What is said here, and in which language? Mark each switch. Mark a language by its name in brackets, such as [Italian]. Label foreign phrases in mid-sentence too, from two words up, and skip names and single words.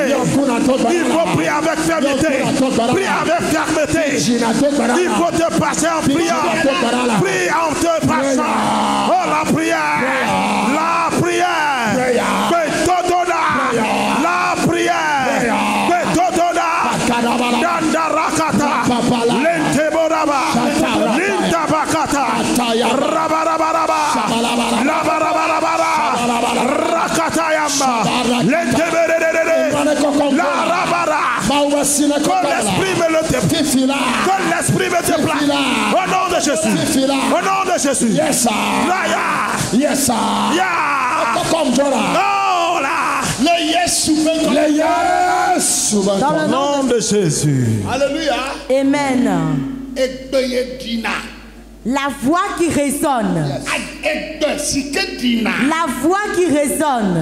[French] Il faut prier avec fermeté. Prie avec fermeté. Il faut te passer en prière. Prie en te passant. Oh, la prière. La prière. La prière. Dandarakata. Lenteboraba. Lintabakata. Rabarabaraba. Labarabarabara. Rakatayamba. Lenteberere. La rabara. Que l'esprit me le déplace. Que l'esprit me déplace. Au nom de Jésus. Au nom de Jésus. [English] Yes, sir. Yes, sir. [French] Oh là. Le yes. Dans le Au nom de Jésus. Alléluia. Amen. La voix qui résonne. La voix qui résonne.